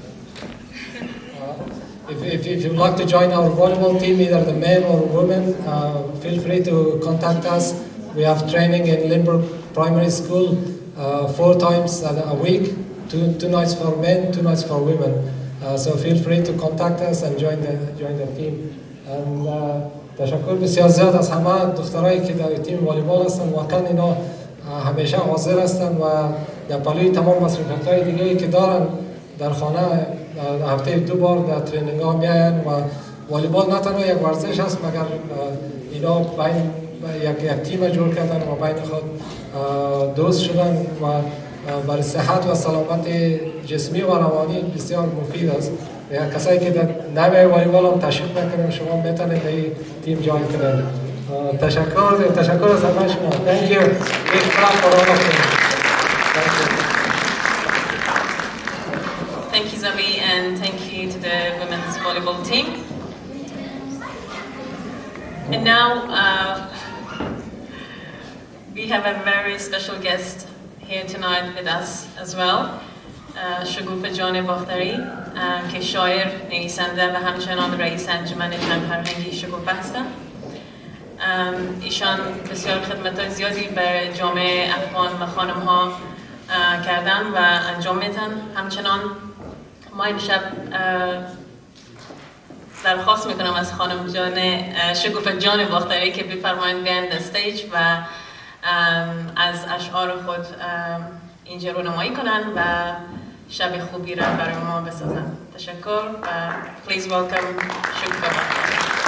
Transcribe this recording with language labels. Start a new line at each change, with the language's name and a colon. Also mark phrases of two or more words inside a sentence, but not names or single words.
English: If you'd like to join our volleyball team, either the men or women, feel free to contact us. We have training in Lindbergh Primary School 4 times a week, 2 nights for men, 2 nights for women. So feel free to contact us and join the team.
Persian: And تشکر بسیار زیاد از همه دخترایی که در تیم والیبال هستن. واقعا اینا همیشه حاضر هستن و در پلوی تمام مصروفیت‌های دیگه‌ای که دارن در خانه هفته 2 بار در ترینینگ ها میاین و والیبال نه تنها یک ورزش است مگر اینا بین یک تیم جور کردن و بین خود دوست شدن و برای صحت و سلامت جسمی و روانی بسیار مفید است. کسایی که در نوع والیبال هم تشویق میکنن شما میتونید این تیم جوین کنید. تشکر از همه شما.
English: Thank you. Big clap for all of you. Thank you, Zabi, and thank you to the women's volleyball team. And now we have a very special guest here tonight with us as well.
Persian: شگوفه جان باختری که شاعر، نویسنده و همچنان رئیس انجمن جمع فرهنگی شگوفه هستند. ایشان بسیار خدمت‌های زیادی به جامعه افغان و خانم‌ها کردن و انجام میدن. همچنان ما امشب درخواست میکنم از خانم جان شگوفه جان باختری که بفرمایید بیاین استیج و از اشعار خود اینجا رونمایی کنن و شب خوبی را برای ما بسازن. تشکر و
English: please welcome
Persian: شگوفه باختری.